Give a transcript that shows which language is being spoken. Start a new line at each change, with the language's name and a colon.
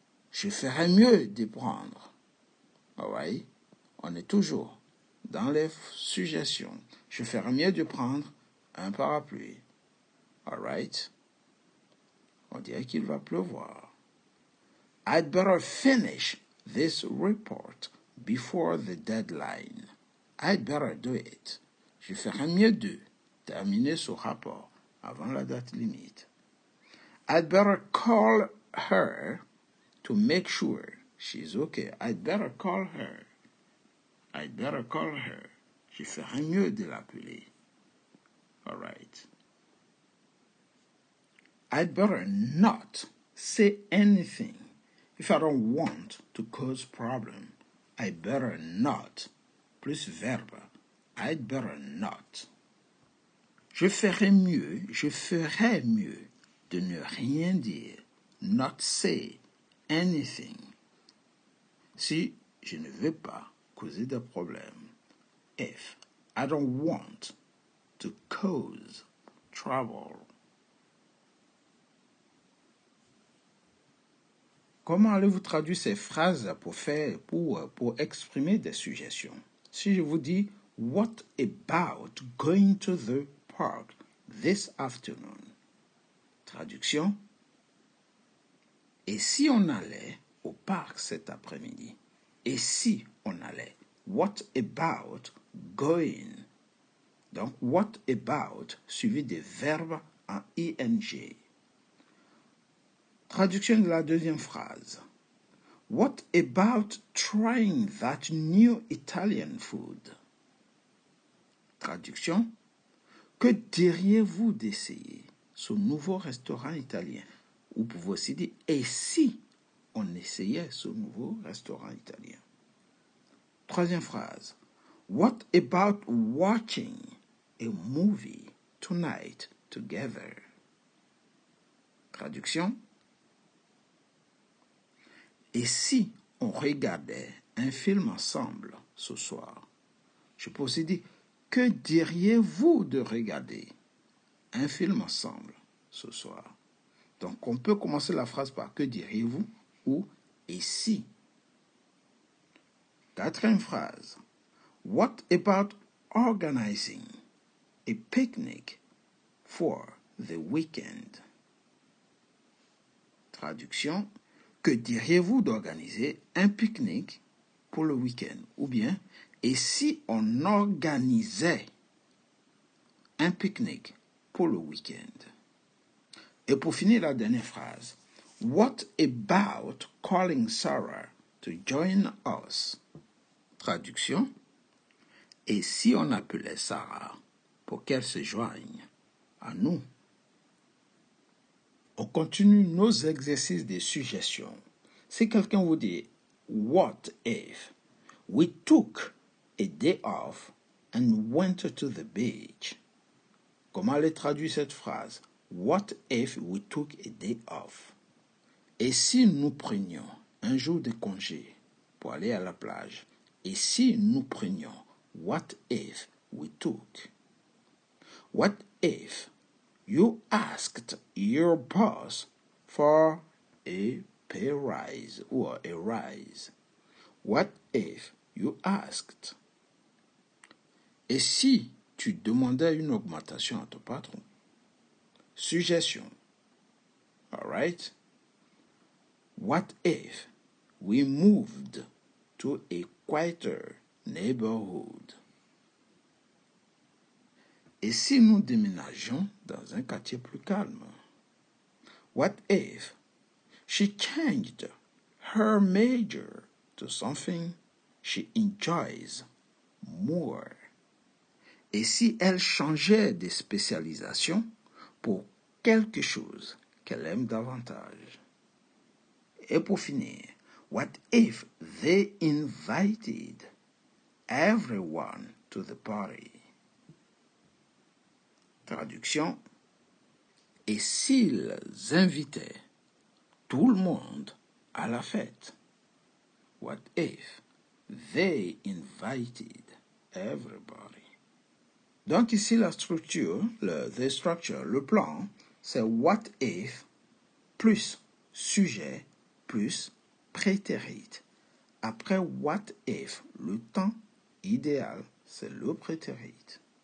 French: Je ferais mieux de prendre.
English: All right?
French: On est toujours dans les suggestions. Je ferais mieux de prendre un parapluie.
English: All right?
French: On dirait qu'il va pleuvoir.
English: I'd better finish this report before the deadline. I'd better do it.
French: Je ferais mieux de terminer ce rapport avant la date limite.
English: I'd better call her to make sure she's okay. I'd better call her. I'd better call her.
French: Je ferais mieux de l'appeler.
English: All right. I'd better not say anything if I don't want to cause problem. I'd better not.
French: Plus verbe.
English: I'd better not.
French: Je ferais mieux de ne rien dire.
English: Not say anything.
French: Si je ne veux pas causer de problème.
English: If I don't want to cause trouble.
French: Comment allez-vous traduire ces phrases pour exprimer des suggestions? Si je vous dis,
English: what about going to the park this afternoon?
French: Traduction.
English: Et si on allait au parc cet après-midi? Et si on allait? What about going?
French: Donc,
English: what about
French: suivi des verbes en
English: ing.
French: Traduction de la deuxième phrase.
English: What about trying that new Italian food?
French: Traduction. Que diriez-vous d'essayer ce nouveau restaurant italien? Ou vous pouvez aussi dire, et si on essayait ce nouveau restaurant italien? Troisième phrase.
English: What about watching a movie tonight together?
French: Traduction. Et si on regardait un film ensemble ce soir? Je peux aussi dire, que diriez-vous de regarder un film ensemble ce soir? Donc, on peut commencer la phrase par que diriez-vous ou et si. Quatrième phrase.
English: What about organizing a picnic for the weekend?
French: Traduction. Que diriez-vous d'organiser un pique-nique pour le week-end? Ou bien, et si on organisait un pique-nique pour le week-end? Et pour finir la dernière phrase,
English: what about calling Sarah to join us?
French: Traduction. Et si on appelait Sarah pour qu'elle se joigne à nous? On continue nos exercices de suggestions. Si quelqu'un vous dit,
English: what if we took a day off and went to the beach?
French: Comment aller traduire cette phrase?
English: What if we took a day off?
French: Et si nous prenions un jour de congé pour aller à la plage? Et si nous prenions?
English: What if we took? What if you asked your boss for a pay rise or a rise? What if you asked?
French: Et si tu demandais une augmentation à ton patron?
English: Suggestion. All right? What if we moved to a quieter neighborhood?
French: Et si nous déménagions dans un quartier plus calme?
English: What if she changed her major to something she enjoys more?
French: Et si elle changeait de spécialisation pour quelque chose qu'elle aime davantage? Et pour finir,
English: what if they invited everyone to the party?
French: Traduction. Et s'ils invitaient tout le monde à la fête?
English: What if they invited everybody?
French: Donc ici la structure,
English: the structure,
French: le plan, c'est what if plus sujet plus prétérit. Après what if, le temps idéal, c'est le prétérit.